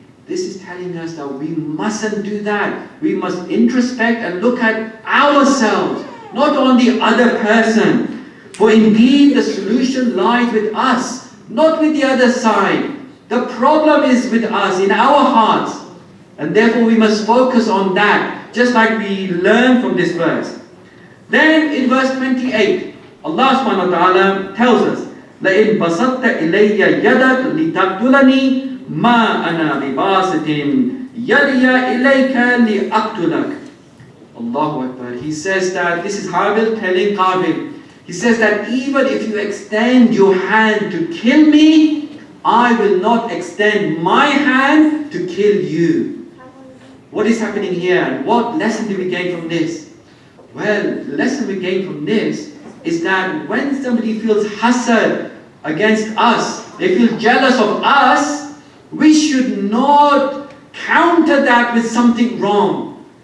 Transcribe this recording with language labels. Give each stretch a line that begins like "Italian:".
English: This is telling us that we mustn't do that. We must introspect and look at ourselves, not on the other person. For indeed the solution lies with us, not with the other side. The problem is with us, in our hearts. And therefore we must focus on that, just like we learn from this verse. Then in verse 28, Allah subhanahu wa ta'ala tells us,
Arabic: لَإِن بَسَطْتَ إِلَيَّ يَدَكْ لِتَقْتُلَنِي مَا أَنَا بِبَاسِطٍ يَدِيَ إِلَيْكَ لِأَقْتُلَكَ. Allahu Akbar.
English: He says that, this is Habil telling Qabil, he says that even if you extend your hand to kill me, I will not extend my hand to kill you. What is happening here, and what lesson do we gain from this? Well, the lesson we gain from this is that when somebody feels hasad against us, they feel jealous of us, we should not counter that with something wrong.